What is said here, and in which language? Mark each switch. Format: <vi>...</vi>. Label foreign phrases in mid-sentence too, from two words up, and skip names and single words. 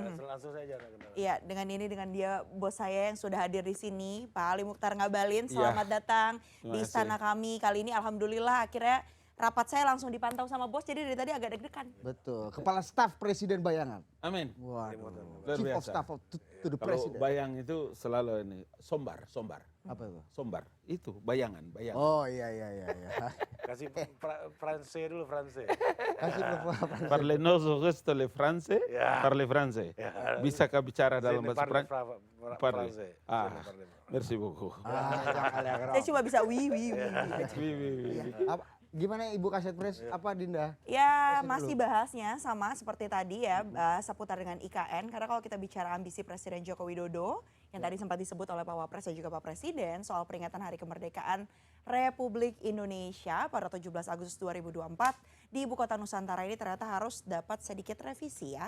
<id>langsung saja kenal. Iya, dengan dia bos saya yang sudah hadir di sini, Pak Ali Mukhtar Ngabalin. Selamat datang di istana kami. Kali ini alhamdulillah akhirnya rapat saya langsung dipantau sama bos, jadi dari tadi agak deg-degan. Betul, Kepala Staf Presiden Bayangan. Amin. Waduh. Luar</id> <en>Chief of</en> <id>biasa.</id> <en>Staff to the</en> <id>Kalau</id> <en>President.</en> <id>bayang itu selalu ini sombar. Apa itu? Sombar. Itu bayangan. Oh iya. Kasih France dulu France. Kasih</id> <fr>Parle</fr> <it>nostro questo</it> <fr>le France,</fr> <id>Ya.</id> <fr>parle France.</fr> <id>Bisakah bicara dalam bahasa Prancis?</id> <fr>Parle. Parle. Merci beaucoup.</fr> <id>Saya cuma bisa wi.</id> <fr>Oui, oui, oui.</fr> <id>Gimana Ibu Kaset Pres? Apa Dinda? Ya masih bahasnya sama seperti tadi ya, seputar dengan IKN. Karena kalau kita bicara ambisi Presiden Joko Widodo, yang tadi sempat disebut oleh Pak Wapres dan juga Pak Presiden soal peringatan Hari Kemerdekaan Republik Indonesia pada 17 Agustus 2024 di Ibu Kota Nusantara ini ternyata harus dapat sedikit revisi ya.</id>